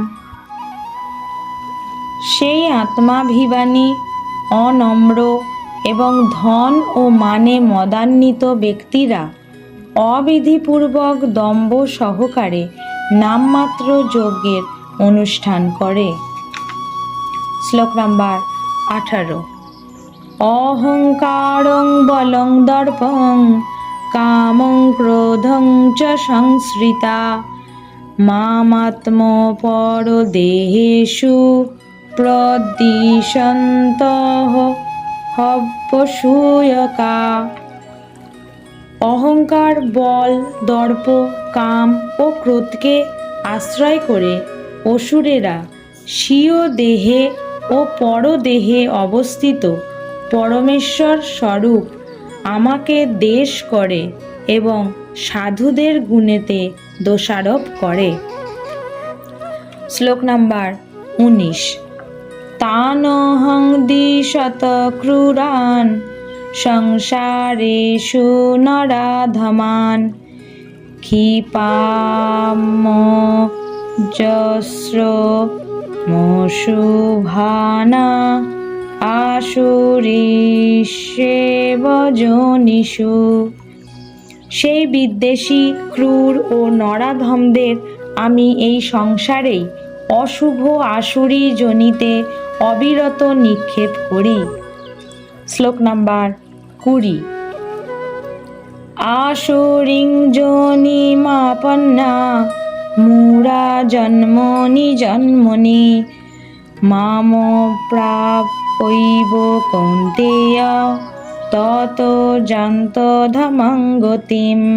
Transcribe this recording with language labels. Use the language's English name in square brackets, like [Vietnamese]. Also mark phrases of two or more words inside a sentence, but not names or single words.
[Bangla] সেই আত্মাভিমানী, অনম্র এবং ধন ও মানে মদান্বিত ব্যক্তিরা অবিধিপূর্বক দম্ভ সহকারে নামমাত্র যজ্ঞের অনুষ্ঠান করে। শ্লোক নাম্বার 18। [Sanskrit] অহংকারং বলং দর্পং কামং ক্রোধং চ সংশ্রিতা মামাত্মপরদেহেষু প্রদ্বিষন্তঃ হব্যসূয়কা। [Bangla] অহংকার, বল, দর্প, কাম ও ক্রোধকে আশ্রয় করে অসুরেরা স্বীয় দেহে ও পরদেহে অবস্থিত পরমেশ্বর স্বরূপ আমাকে দ্বেষ করে এবং সাধুদের গুণেতে দোষারোপ করে। শ্লোক নাম্বার 19। [Sanskrit] তানহং দিশত ক্রূরান সংসারেষু নরাধমান ক্ষিপামজস্র মশুভানা আসুরিষ্যেব যোনিষু। [Bangla] সেই বিদ্বেষী, ক্রূর ও নরাধমদের আমি এই সংসারেই অশুভ আসুরি যোনিতে অবিরত নিক্ষেপ করি। শ্লোক নাম্বার 20। [Sanskrit] আসুরিং যোনিমাপন্না মূঢ়া জন্মনি জন্মনি মাম প্রাপৈব কৌন্তেয় ততো যান্তধামাং গতিম।